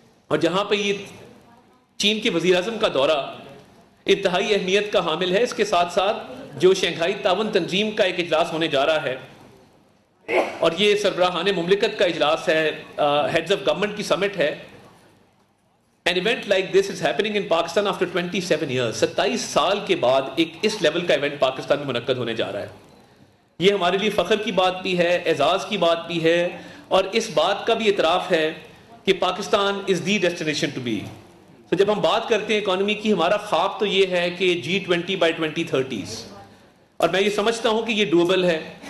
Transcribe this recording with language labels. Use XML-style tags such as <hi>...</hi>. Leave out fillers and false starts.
<ur>اور جہاں پہ یہ چین کے وزیر اعظم کا دورہ انتہائی اہمیت کا حامل ہے، اس کے ساتھ ساتھ جو شنگھائی تعاون تنظیم کا ایک اجلاس ہونے جا رہا ہے، اور یہ سربراہان مملکت کا اجلاس ہے، ہیڈز آف گورنمنٹ کی سمٹ ہے.</ur> <en>An event like this is happening in Pakistan after 27 years.</en> <ur>27 سال کے بعد ایک اس لیول کا ایونٹ پاکستان میں منعقد ہونے جا رہا ہے. یہ ہمارے لیے فخر کی بات بھی ہے، اعزاز کی بات بھی ہے، اور اس بات کا بھی اعتراف ہے کہ پاکستان</ur> <en>Is the destination to be.</en> <ur>تو جب ہم بات کرتے ہیں اکانومی کی، ہمارا خواب تو یہ ہے کہ</ur> <en>G20 by 2030s،</en> <ur>اور میں یہ سمجھتا ہوں کہ یہ ڈویبل ہے.</ur>